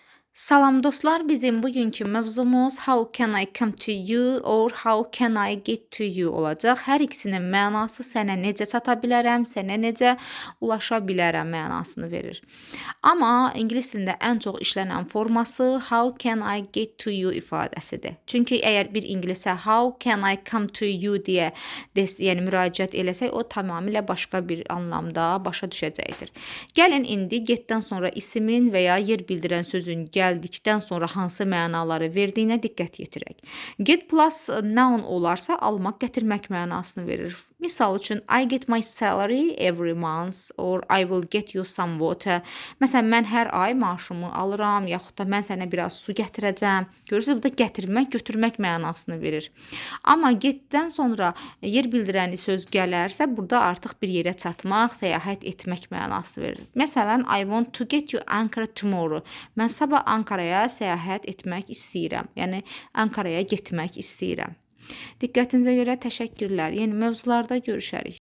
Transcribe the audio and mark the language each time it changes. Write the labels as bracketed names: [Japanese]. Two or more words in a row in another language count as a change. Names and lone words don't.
[Azerbaijani] Salam dostlar, bizim bugünkü mövzumuz [English] How can I come to you or how can I get to you [Azerbaijani] olacaq. Hər ikisinin mənası sənə necə çata bilərəm, sənə necə ulaşa bilərəm mənasını verir. Amma ingilis dilində ən çox işlənən forması [English] how can I get to you [Azerbaijani] ifadəsidir. Çünki əgər bir ingilisə [English] how can I come to you [Azerbaijani] deyə yəni müraciət eləsək, o tamamilə başqa bir anlamda başa düşəcəkdir. Gəlin indi getdən sonra isimin və ya yer bildirən sözün gəldikdən sonra hansı mənaları verdiyinə diqqət yetirək. [English] Get plus noun [Azerbaijani] olarsa almaq, gətirmək mənasını verir. Misal üçün, [English] I get my salary every month or I will get you some water. [Azerbaijani] Məsələn, mən hər ay maaşımı alıram, yaxud da mən sənə biraz su gətirəcəm. Görürsünüz, bu da gətirmək, götürmək mənasını verir. Amma getdən sonra yer bildirən söz gələrsə, burada artıq bir yerə çatmaq, səyahət etmək mənasını verir. Məsələn, [English] I want to get you Ankara tomorrow. [Azerbaijani] Mən sabah Ankaraya səyahət etmək istəyirəm. Yəni Ankaraya getmək istəyirəm. Diqqətinizə görə təşəkkürlər. Yeni mövzularda görüşərik.